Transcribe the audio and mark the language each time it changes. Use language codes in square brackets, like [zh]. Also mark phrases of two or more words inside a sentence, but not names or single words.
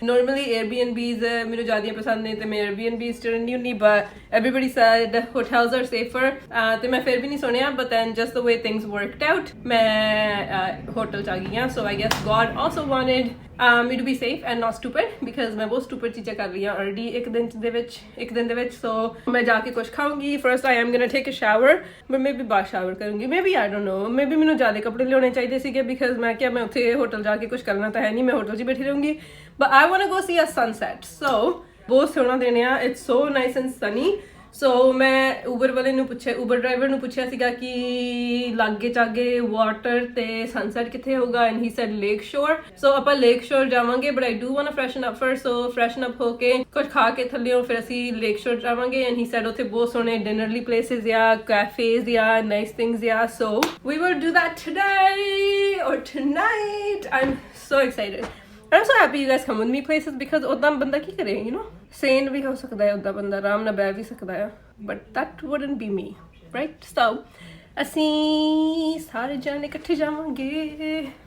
[pa] ਨਾਰਮਲੀ Airbnbs ਮੈਨੂੰ ਜ਼ਿਆਦਾ ਪਸੰਦ ਨੇ ਤੇ ਮੈਂ Airbnbs 'ਚ ਰਹਿੰਦੀ ਹੁੰਦੀ, ਬਟ [en] everybody said hotels are safer [pa] ਤੇ ਮੈਂ ਫਿਰ ਵੀ ਨਹੀਂ ਸੁਣਿਆ, [en] but then just the way things worked out [pa] ਮੈਂ ਹੋਟਲ 'ਚ ਆ ਗਈ ਹਾਂ। [en] So I guess God also wanted me to be safe and not stupid, because [pa] ਮੈਂ ਬਹੁਤ [en] stupid [pa] ਚੀਜ਼ਾਂ ਕਰ ਰਹੀ ਹਾਂ [en] already [pa] ਇੱਕ ਦਿਨ ਦੇ ਵਿੱਚ। So ਮੈਂ ਜਾ ਕੇ ਕੁਝ ਖਾਊਂਗੀ। [en] First I am gonna take a shower, but maybe [pa] ਬਾਅਦ shower ਕਰੂੰਗੀ, [en] maybe I don't know, maybe [pa] ਮੈਨੂੰ ਜ਼ਿਆਦਾ ਕੱਪੜੇ ਲਿਆਉਣੇ ਚਾਹੀਦੇ ਸੀਗੇ, because ਮੈਂ ਕਿਹਾ ਮੈਂ ਉੱਥੇ ਹੋਟਲ ਜਾ ਕੇ ਕੁਝ ਕਰਨਾ ਤਾਂ ਹੈ ਨਹੀਂ, ਮੈਂ ਹੋਟਲ 'ਚ ਬੈਠੀ ਰਹੂੰਗੀ। [en] But I wanna go see a sunset, so [pa] ਬਹੁਤ ਸੋਹਣਾ ਦਿਨ ਆ, [en] it's so nice and sunny। [pa] ਸੋ ਮੈਂ ਉਬਰ ਡਰਾਈਵਰ ਨੂੰ ਪੁੱਛਿਆ ਸੀਗਾ ਕਿ ਲਾਗੇ ਚਾਗੇ ਵਾਟਰ ਤੇ ਸਨਸੈਟ ਕਿੱਥੇ ਹੋਊਗਾ, [en] and he said [pa] ਲੇਕ ਸ਼ੋਰ। ਸੋ ਆਪਾਂ ਲੇਕ ਸ਼ੋਰ ਜਾਵਾਂਗੇ, [en] but I do want to freshen up first. [pa] ਸੋ [en] freshen up [pa] ਹੋ ਕੇ ਕੁਝ ਖਾ ਕੇ ਥੱਲਿਓਂ ਫਿਰ ਅਸੀਂ ਲੇਕ ਸ਼ੋਰ ਜਾਵਾਂਗੇ, [en] and he said [pa] ਉੱਥੇ ਬਹੁਤ ਸੋਹਣੇ [en] dinnerly places [pa] ਆ, ਕੈਫੇਜ਼ ਆ, [en] nice things [pa] ਆ। [en] So we will do that today or tonight. I am so excited. I'm so happy you guys come with me places, because [pa] ਉਦਾਂ ਬੰਦਾ ਕੀ ਕਰੇ, [en] you know, [pa] sane ਵੀ ਹੋ ਸਕਦਾ ਹੈ, ਉਦਾਂ ਬੰਦਾ ਆਰਾਮ ਨਾਲ ਬਹਿ ਵੀ ਸਕਦਾ ਹੈ, [en] but that wouldn't be me, right? [pa] So ਅਸੀਂ ਸਾਰੇ ਜਾਣੇ ਇਕੱਠੇ ਜਾਵਾਂਗੇ।